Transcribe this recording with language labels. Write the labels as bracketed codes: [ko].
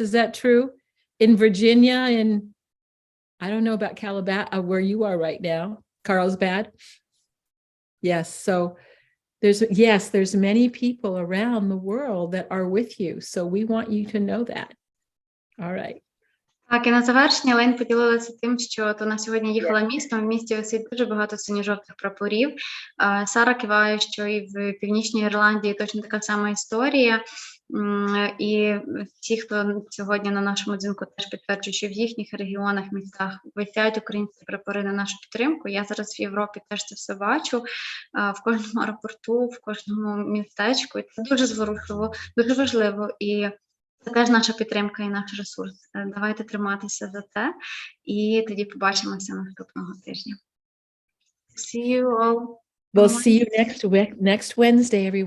[en] Is that true in Virginia? In, I don't know about Calabasas, where you are right now, Carlsbad. Yes. So there's many people around the world that are with you. So we want you to know that. All right. [uk] Так, і на завершення Лейн поділилася тим, що от вона сьогодні їхала містом, в місті висить дуже багато синьо-жовтих прапорів. Сара киває, що і в Північній Ірландії точно така сама історія. І ті, хто сьогодні на нашому дзвінку теж підтверджують, що в їхніх регіонах, містах висять українські прапори на нашу підтримку. Я зараз в Європі теж це все бачу, в кожному аеропорту, в кожному містечку. І це дуже зворушливо, дуже важливо. І це теж наша підтримка і наш ресурс. Давайте триматися за це, і тоді побачимося наступного тижня. [en] See you all. We'll see you next Wednesday, everyone.